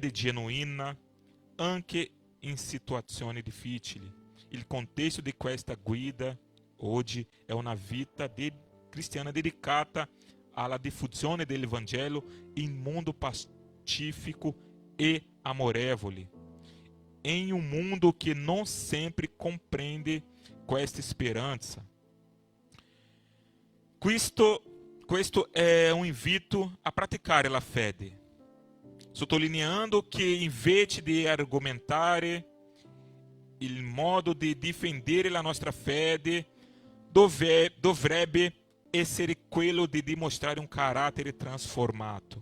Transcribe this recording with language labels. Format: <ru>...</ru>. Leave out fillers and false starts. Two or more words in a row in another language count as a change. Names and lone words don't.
<it>fede genuina anche in situazioni difficili il contesto di questa guida oggi è una vita cristiana dedicata alla diffusione dell'Evangelo in mondo pacifico e amorevole,</it> <pt>em um mundo que não sempre compreende</pt> <it>questa speranza. Questo è un invito a praticare la fede, sottolineando che invece di argomentare il modo di difendere la nostra fede dovrebbe essere quello di dimostrare un carattere trasformato.</it>